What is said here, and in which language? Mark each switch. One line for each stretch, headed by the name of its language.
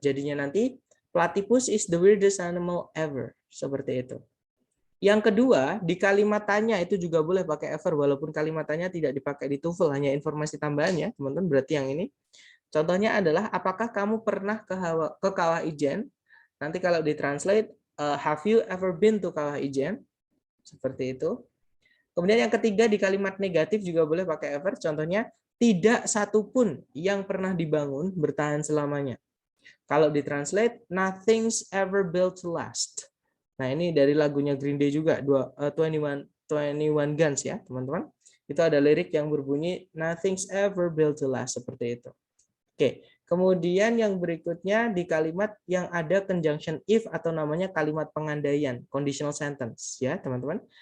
Indonesian: Jadinya nanti
English: platypus is the weirdest animal ever.
Indonesian: Seperti itu. Yang kedua, di kalimat tanya itu juga boleh pakai ever, walaupun kalimat tanya tidak dipakai di TOEFL, hanya informasi tambahannya, teman-teman. Berarti yang ini. Contohnya adalah, apakah kamu pernah ke Kawah Ijen? Nanti kalau ditranslate,
English: have you ever been to Kawah Ijen?
Indonesian: Seperti itu. Kemudian yang ketiga, di kalimat negatif juga boleh pakai ever. Contohnya, tidak satupun yang pernah dibangun bertahan selamanya. Kalau ditranslate,
English: nothing's ever built to last.
Indonesian: Nah, ini dari lagunya Green Day juga, 21 Guns ya, teman-teman. Itu ada lirik yang berbunyi,
English: nothing's ever built to last,
Indonesian: seperti itu. Oke, kemudian yang berikutnya di kalimat yang ada conjunction if atau namanya kalimat pengandaian, conditional sentence ya, teman-teman.